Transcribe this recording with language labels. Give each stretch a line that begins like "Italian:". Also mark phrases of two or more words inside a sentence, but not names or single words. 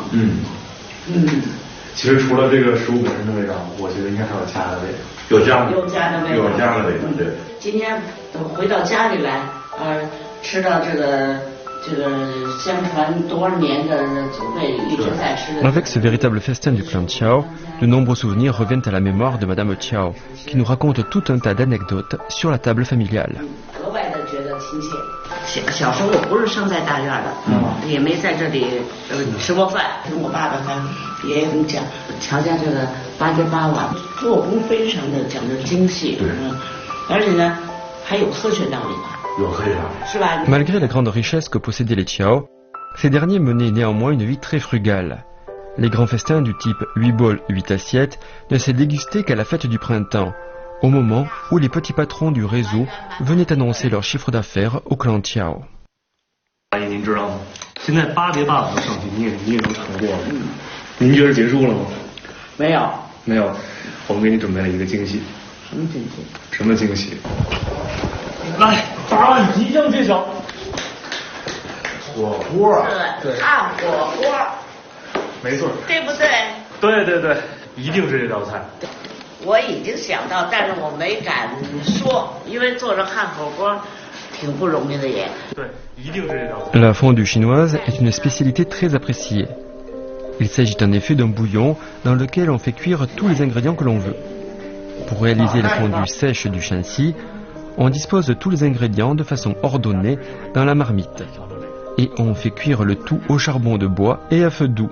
Chinese: 其实除了这个食物本身的味道，我觉得应该还有家的味道。有家的味道，对。今天回到家里来，吃到这个相传多少年的祖辈一直在吃的。
French: Avec ce véritable festin du clan Tiao, de nombreux souvenirs reviennent à la mémoire de Madame Tiao, qui nous raconte tout un tas d'anecdotes sur la table familiale.
Chinese: 格外的觉得亲切。小时候我不是生在大院的，也没在这里吃过饭。跟我爸爸他爷爷讲，乔家这个8碟8碗，做工非常的讲究精细，而且呢还有科学道理吧。有科学道理。是吧？
French: Malgré la grande richesse que possédaient les Tiao, ces derniers menaient néanmoins une vie très frugale. Les grands festins du type 8 bols, 8 assiettes ne s'est dégusté qu'à la fête du printemps, au moment où les petits patrons du réseau venaient annoncer leur chiffre d'affaires au clan Tiao.
Chinese: 阿姨，您知道吗？现在8碟8碗的上去，你也能尝过了。您觉得结束了吗？没有。没有，我们给你准备了一个惊喜。什么惊喜？什么惊喜？来，答案即将揭晓。火锅啊。对，汉火锅。没错。对不对？对，一定是这道菜。我已经想到，但是我没敢说，因为做成汉火锅挺不容易的也。对，一定是这道菜。
French: La fondue chinoise est une spécialité très appréciée. Il s'agit en effet d'un bouillon dans lequel on fait cuire tous les ingrédients que l'on veut. Pour réaliser la fondue sèche du Shanxi, on dispose de tous les ingrédients de façon ordonnée dans la marmite. Et on fait cuire le tout au charbon de bois et à feu doux.